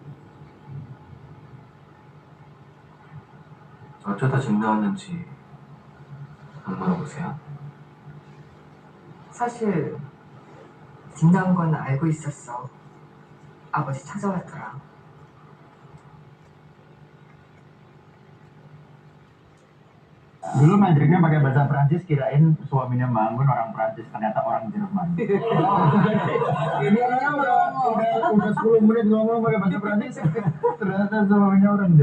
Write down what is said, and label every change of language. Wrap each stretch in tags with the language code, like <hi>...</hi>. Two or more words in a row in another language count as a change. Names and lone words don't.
<ko>어쩌다 집 나왔는지 안 물어보세요? 사실 집 나온 건 알고 있었어. 아버지 찾아왔더라.</ko> <id>Dulu Madridnya pakai bahasa Prancis, kirain suaminya bangun orang Prancis, ternyata orang Jerman. Ini udah 10 menit ngomong pakai bahasa Prancis, ternyata suaminya orang Jerman.</id>